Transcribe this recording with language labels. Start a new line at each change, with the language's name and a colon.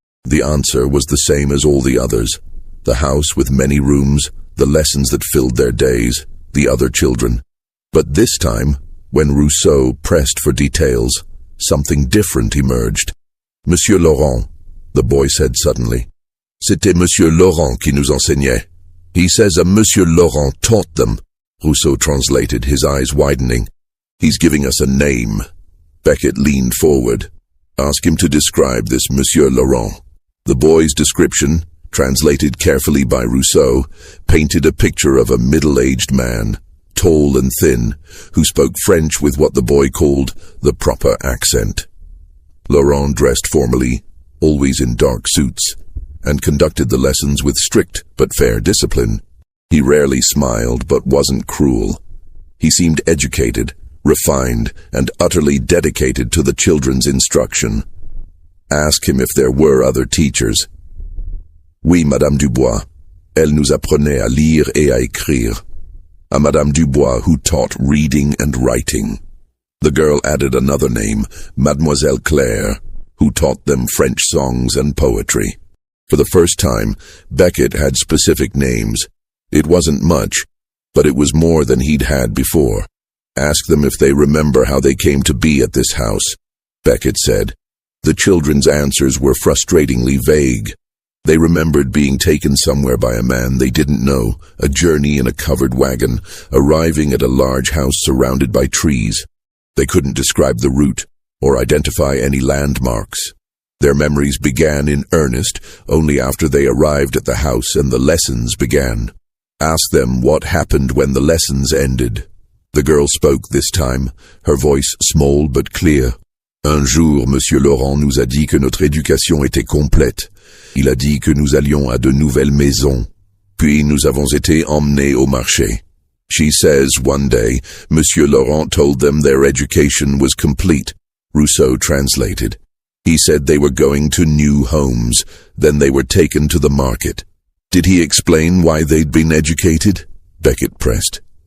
English: The answer was the same as all the others. The house with many rooms, the lessons that filled their days, the other children. But this time, when Rousseau pressed for details, something different emerged. "Monsieur Laurent," the boy said suddenly.
French: "C'était Monsieur Laurent qui nous enseignait.
English: He says a Monsieur Laurent taught them," Rousseau translated, his eyes widening. "He's giving us a name." Beckett leaned forward. "Ask him to describe this Monsieur Laurent." The boy's description, translated carefully by Rousseau, painted a picture of a middle-aged man, tall and thin, who spoke French with what the boy called the proper accent. Laurent dressed formally, always in dark suits, and conducted the lessons with strict but fair discipline. He rarely smiled but wasn't cruel. He seemed educated, refined, and utterly dedicated to the children's instruction. Ask him if there were other teachers.
French: "Oui, Madame Dubois. Elle nous apprenait à lire et à écrire."
English: A Madame Dubois who taught reading and writing. The girl added another name, Mademoiselle Claire, who taught them French songs and poetry. For the first time, Beckett had specific names. It wasn't much, but it was more than he'd had before. "Ask them if they remember how they came to be at this house," Beckett said. The children's answers were frustratingly vague. They remembered being taken somewhere by a man they didn't know, a journey in a covered wagon, arriving at a large house surrounded by trees. They couldn't describe the route or identify any landmarks. Their memories began in earnest only after they arrived at the house and the lessons began. Ask them what happened when the lessons ended. The girl spoke this time, her voice small but clear.
French: "Un jour, Monsieur Laurent nous a dit que notre éducation était complète. Il a dit que nous allions à de nouvelles maisons. Puis nous avons été emmenés au marché."
English: She says one day, Monsieur Laurent told them their education was complete. Rousseau translated. He said they were going to new homes, then they were taken to the market. "Did he explain why they'd been educated?" Beckett pressed.